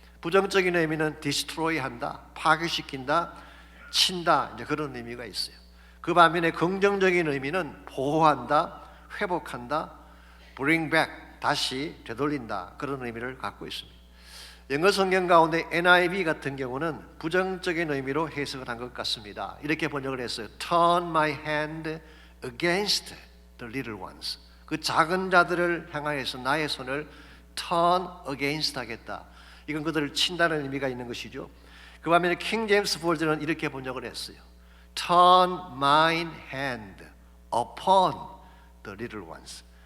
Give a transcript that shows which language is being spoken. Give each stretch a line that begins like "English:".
Korean: 부정적인 의미는 destroy 한다, 파괴시킨다, 친다 이제 그런 의미가 있어요. 그 반면에 긍정적인 의미는 보호한다, 회복한다,
English: bring back
Korean: 다시 되돌린다 그런 의미를 갖고 있습니다. 영어 성경 가운데 NIV 같은 경우는 부정적인 의미로 해석을 한 것 같습니다. 이렇게 번역을 했어요.
English: Turn my hand against the little ones.
Korean: 그 작은 자들을 향하여서 나의 손을
English: turn against
Korean: 하겠다. 이건 그들을 친다는 의미가 있는 것이죠. 그 반면에 킹 제임스 버전은 이렇게 번역을 했어요.
English: Turn mine hand upon the little ones.